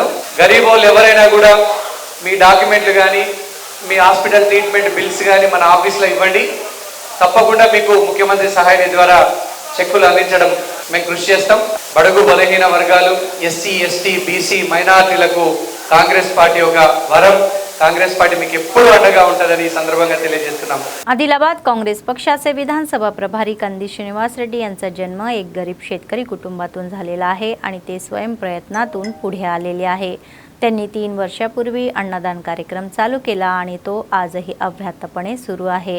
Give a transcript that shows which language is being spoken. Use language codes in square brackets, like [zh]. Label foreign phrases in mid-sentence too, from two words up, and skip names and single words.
[te] గరీబోళ్ళు ఎవరైనా కూడా మీ డాక్యుమెంట్లు కానీ మీ హాస్పిటల్ ట్రీట్మెంట్ బిల్స్ కానీ మన ఆఫీస్లో ఇవ్వండి. తప్పకుండా మీకు ముఖ్యమంత్రి సహాయ నిధి ద్వారా చెక్కులు అందించడం మేము కృషి చేస్తాం. బడుగు బలహీన వర్గాలు, ఎస్సీ ఎస్టీ బీసీ మైనారిటీలకు కాంగ్రెస్ పార్టీ ఒక వరం. కాంగ్రెస్ పార్టీ మీకు ఎప్పుడు అండగా ఉంటదని ఈ సందర్భంగా తెలియజేస్తున్నాం. [mr] आदिलाबाद काँग्रेस पक्षाचे विधानसभा प्रभारी कंदी श्रीनिवास रेड्डी यांचा जन्म एक गरीब शेतकरी कुटुंबातून झालेला आहे आणि ते स्वयंप्रयत्नातून पुढे आलेले आहे. त्यांनी 3 वर्षापूर्वी अन्नदान कार्यक्रम चालू केला आणि तो आजही अव्याहतपणे सुरू आहे.